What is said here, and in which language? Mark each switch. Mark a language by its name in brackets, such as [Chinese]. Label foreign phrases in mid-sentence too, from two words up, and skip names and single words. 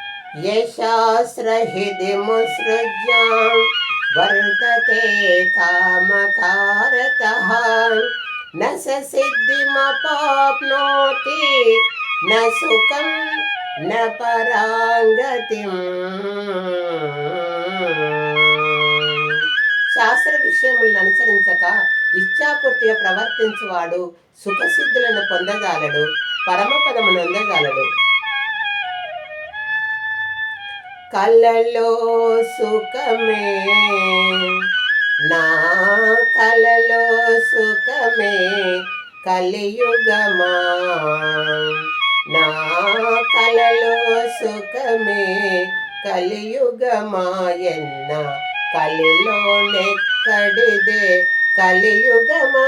[Sanskrit] यशास्त्रहृदिमुत्सृज्य वर्तते कामकारतः न स सिद्धिमपाप्नोति न सुखं न పరాంగతిం. [Telugu] శాస్త్ర విషయములను అనుసరించక ఇచ్ఛాపూర్తిగా ప్రవర్తించువాడు సుఖసిద్ధులను పొందజాలడు, పరమపదము నొందజాలడు. కలలో సుఖమే నా కలలో సుఖమే కలియుగమా, నా కలలో సుఖమే కలియుగమాయన్న కలిలో నెక్కడిదే కలియుగమా.